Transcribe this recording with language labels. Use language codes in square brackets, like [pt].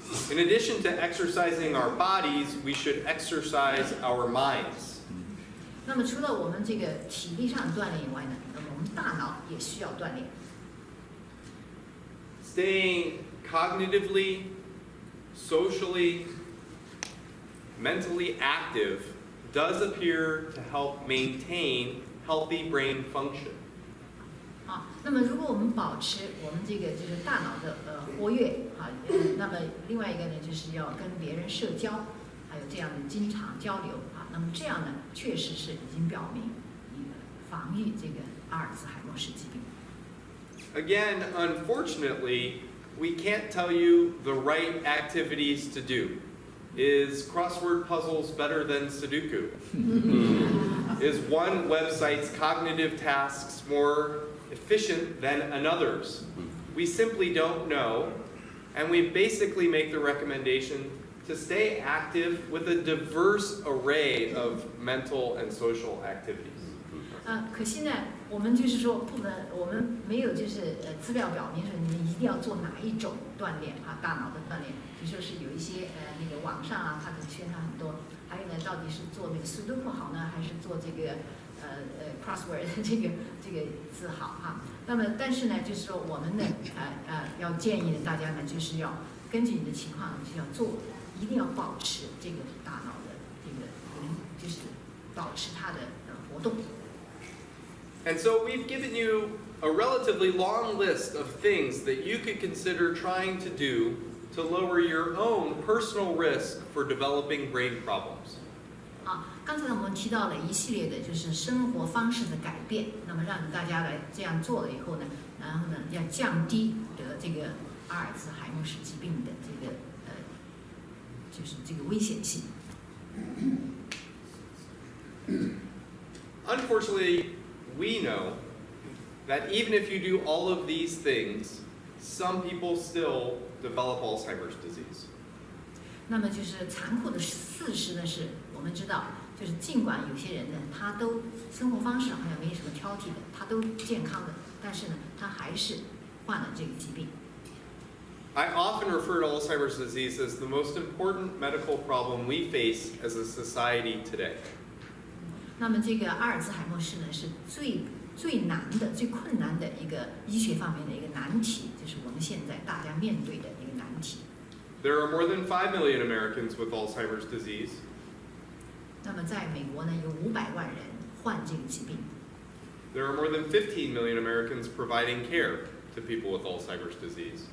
[en] In addition to exercising our bodies, we should exercise our minds. [zh] 那么除了我们这个体力上锻炼以外呢，那么我们大脑也需要锻炼。 [en] Staying cognitively, socially, mentally active does appear to help maintain healthy brain function. [zh] 好，那么如果我们保持我们这个就是大脑的活跃啊，那么另外一个呢，就是要跟别人社交，还有这样的经常交流啊，那么这样呢，确实是已经表明防御这个阿尔兹海默氏疾病。 [en] Again, unfortunately, we can't tell you the right activities to do. Is crossword puzzles better than Sudoku? Is one website's cognitive tasks more efficient than another's? We simply don't know, and we basically make the recommendation to stay active with a diverse array of mental and social activities. [zh] 可惜呢，我们就是说不能，我们没有就是资料表明说你们一定要做哪一种锻炼啊，大脑的锻炼。比如说是有一些那个网上啊，它的宣传很多。还有呢，到底是做那个Sudoku好呢，还是做这个 crossword 这个字好哈。那么但是呢，就是说我们呢要建议大家呢，就是要根据你的情况呢，就要做，一定要保持这个大脑的这个就是保持它的活动。 [en] And so we've given you a relatively long list of things that you could consider trying to do to lower your own personal risk for developing brain problems. [zh] 刚才呢我们提到了一系列的就是生活方式的改变，那么让大家来这样做了以后呢，然后呢要降低得这个阿尔兹海默氏疾病的这个就是这个危险性。 [en] Unfortunately, we know that even if you do all of these things, some people still develop Alzheimer's disease. [zh] 那么就是残酷的事实呢，是我们知道，就是尽管有些人呢，他都生活方式好像没什么挑剔的，他都健康的，但是呢，他还是患了这个疾病。 [en] I often refer to Alzheimer's disease as the most important medical problem we face as a society today. [zh] 那么这个阿尔兹海默氏呢，是最难的、最困难的一个医学方面的一个难题，就是我们现在大家面对的一个难题。 [en] There are more than 5 million Americans with Alzheimer's disease. [zh] 那么在美国呢，有500万人患这个疾病。 [en] There are more than 15 million Americans providing care to people with Alzheimer's disease.